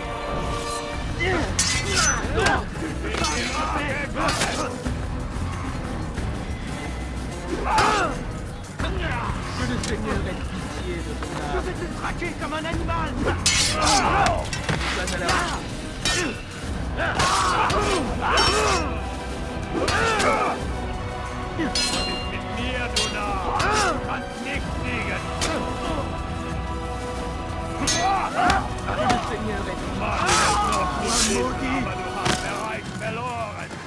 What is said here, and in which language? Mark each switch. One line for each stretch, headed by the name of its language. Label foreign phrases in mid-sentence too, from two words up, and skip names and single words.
French: Que le Seigneur ait pitié de ton âme. Je vais te traquer comme un animal.
German: mit mir, du Narr! Kannst nicht fliegen!
French: Que le Seigneur ait pitié.
German: Aber du hast bereits verloren!